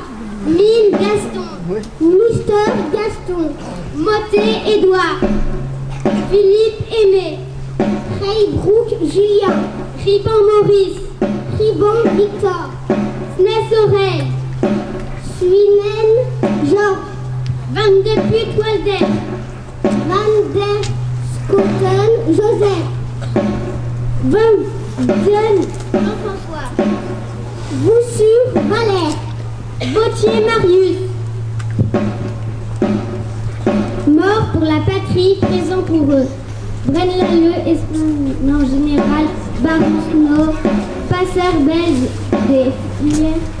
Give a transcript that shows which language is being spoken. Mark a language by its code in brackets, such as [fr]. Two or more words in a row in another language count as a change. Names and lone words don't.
[fr] Mine Gaston. Mister Gaston. Motet Édouard. Philippe Aimé. Reybrouck Julien. Riban Maurice. Riban Victor. Sness Oreille. Swinen Georges. Van de Putte Walder. Van der Schoten Joseph. Van den Jean-François. Boussure Valère. Bautier Marius. Mort pour la patrie, présent pour eux. Braine-l'Alleud, Esplanade général, Baron Nord, passeur belge des filets.